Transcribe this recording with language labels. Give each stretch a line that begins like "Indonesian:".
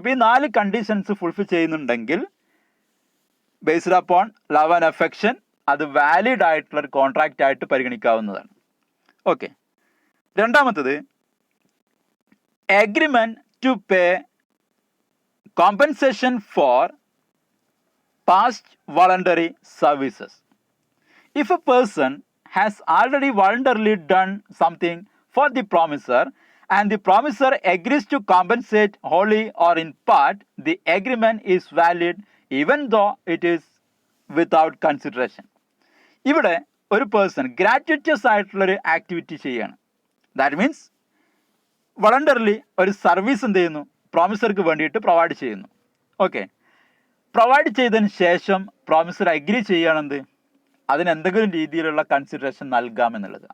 Malayalam: അപ്പോൾ ഈ 4 conditions fulfil ചെയ്യുന്നുണ്ടെങ്കിൽ
English: based upon love and affection
Malayalam: അത് വാലിഡ് ആയിട്ടുള്ള ഒരു കോൺട്രാക്റ്റ് ആയിട്ട് പരിഗണിക്കാവുന്നതാണ്.
English: okay,
Malayalam: രണ്ടാമത്തത്,
English: Agreement to pay compensation for past voluntary services. If a person has already voluntarily done something for the promisor and the promisor agrees to compensate wholly or in part, the agreement is valid even though it is without consideration.
Malayalam: ഇവിടെ ഒരു person ഗ്രാറ്റുവിറ്റസ് ആയിട്ടുള്ളൊരു activity ചെയ്യുകയാണ്.
English: that means
Malayalam: വളണ്ടറിലി ഒരു service എന്ത് ചെയ്യുന്നു, പ്രോമിസർക്ക് വേണ്ടിയിട്ട് provide ചെയ്യുന്നു. Okay, provide ചെയ്തതിന് ശേഷം പ്രോമിസർ അഗ്രി ചെയ്യുകയാണെന്ത്, അതിനെന്തെങ്കിലും രീതിയിലുള്ള കൺസിഡറേഷൻ നൽകാം എന്നുള്ളത്.